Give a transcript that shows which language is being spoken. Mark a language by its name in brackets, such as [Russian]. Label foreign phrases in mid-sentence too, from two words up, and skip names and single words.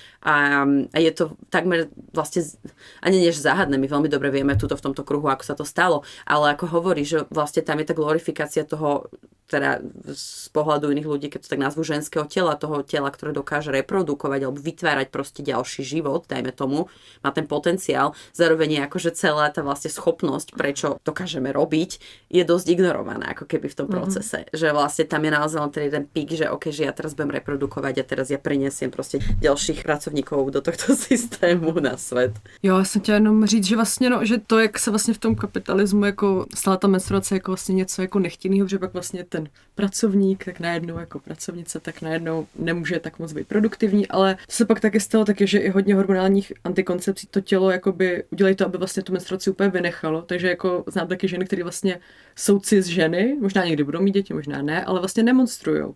[Slovak] A je to takmer vlastne, ani než záhadné, my veľmi dobre vieme tuto v tomto kruhu, ako sa to stalo, ale ako hovorí, že vlastne tam je tá glorifikácia toho, teda z pohľadu iných ľudí, keď to tak nazvú ženského tela, toho tela, ktoré dokáže reprodukovať alebo vytvárať proste ďalší život, dajme tomu, má ten potenciál, zároveň je akože celá tá vlastne schopnosť, prečo dokážeme robiť, je dosť ignorovaná ako keby v tom procese. Že vlastne tam je naozaj len ten pík, že OK, že ja teraz budem reprodukovať a teraz ja prinesiem proste ďalších pracovníkov do tohto systému na svet. [Czech] Jo, já jsem chtěla jenom říct, že vlastně, no, že to, jak se vlastně v tom kapitalismu jako stala ta menstruace jako vlastně něco jako nechtěného, že pak vlastně ten pracovník, tak najednou jako pracovnice, tak najednou nemůže tak moc být produktivní, ale to se pak taky stalo taky, že i hodně hormonálních antikoncepcí to tělo jakoby udělají to, aby vlastně tu menstruaci úplně vynechalo, takže jako znám taky ženy, které vlastně jsou cis ženy, možná někdy budou mít děti, možná ne, ale vlastně nemonstrujou.